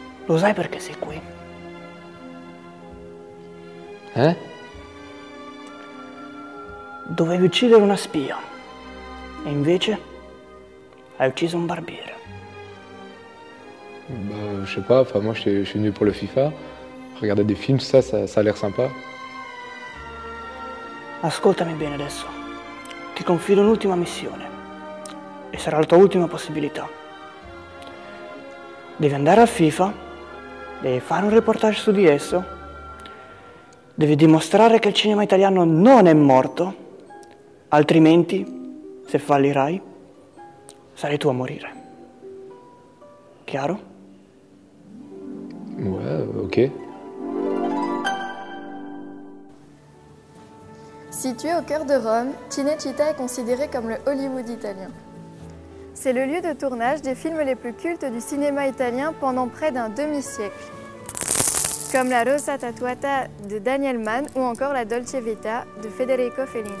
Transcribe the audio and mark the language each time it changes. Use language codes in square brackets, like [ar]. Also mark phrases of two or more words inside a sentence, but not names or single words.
[it] Lo sai perché sei qui? Dovevi uccidere una spia. E invece hai ucciso un barbiere. [fr] Bah, je sais pas, enfin moi je suis venu pour le FIFA. Regarder des films, ça a l'air sympa. [it] Ascoltami bene adesso. Ti confido un'ultima missione. E sarà la tua ultima possibilità. Devi andare al FIFA, devi fare un reportage su di esso, devi dimostrare che il cinema italiano non è morto, altrimenti, se fallirai, sarai tu a morire. Chiaro? [fr] Ouais, ok. Situé au cœur de Rome, Cinecittà est considéré comme le Hollywood italien. C'est le lieu de tournage des films les plus cultes du cinéma italien pendant près d'un demi-siècle, comme La Rosa Tatuata de Daniel Mann ou encore La Dolce Vita de Federico Fellini.